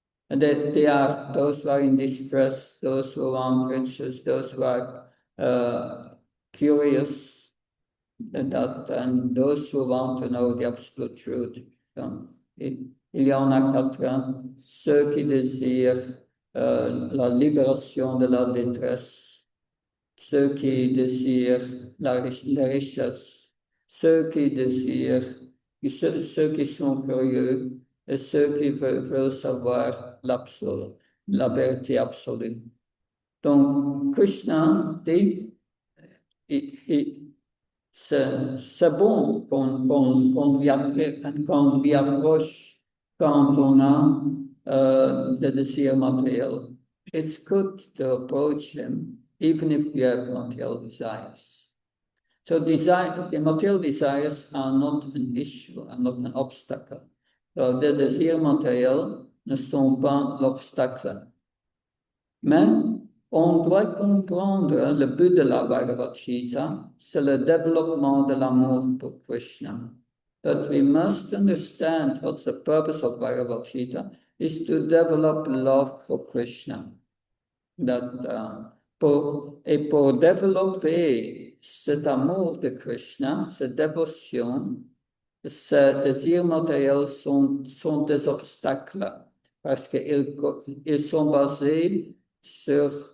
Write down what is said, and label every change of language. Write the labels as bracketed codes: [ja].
[en] And they are those who are in distress, those who want riches, those who are curious, and those who want to know the absolute truth. [fr] Il y en a 4, ceux qui désirent la libération de la détresse, ceux qui désirent la richesse, ceux qui désirent, ceux qui sont curieux, et ceux qui veulent savoir l'absolu, la vérité absolue. Donc, Krishna dit, c'est bon qu'on lui approche quand on a des désirs matériels. [en] It's good to approach him, even if we have material desires. So the material desires are not an issue, are not an obstacle. [fr] So les désirs matériels ne sont pas l'obstacle. Mais on doit comprendre le but de la Bhagavad Gita, c'est le développement de l'amour pour Krishna. [en] That we must understand what's the purpose of Bhagavad Gita is to develop love for Krishna. [fr] Pour développer cet amour de Krishna, cette dévotion, ces désirs matériels sont des obstacles parce qu'ils sont basés sur